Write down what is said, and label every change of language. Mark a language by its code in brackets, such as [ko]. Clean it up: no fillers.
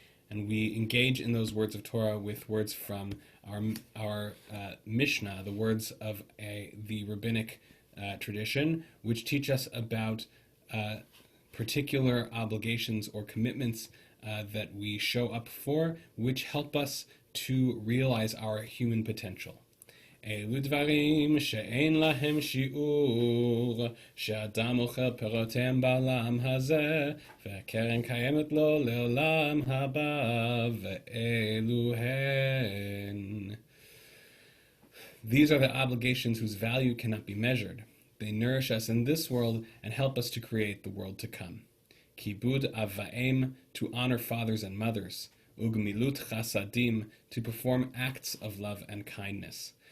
[en] And we engage in those words of Torah with words from our Mishnah, the words of the rabbinic tradition, which teach us about particular obligations or commitments that we show up for, which help us to realize our human potential. [he] אלו דברים שאין להם שיעור, שאדם אוכל פירותיהם בעולם הזה, והקרן קיימת לו לעולם הבא, ואלו הן. [en] These are the obligations whose value cannot be measured. They nourish us in this world and help us to create the world to come. Kibud av va'em, to honor fathers and mothers. Ugmilut chasadim, to perform acts of love and kindness.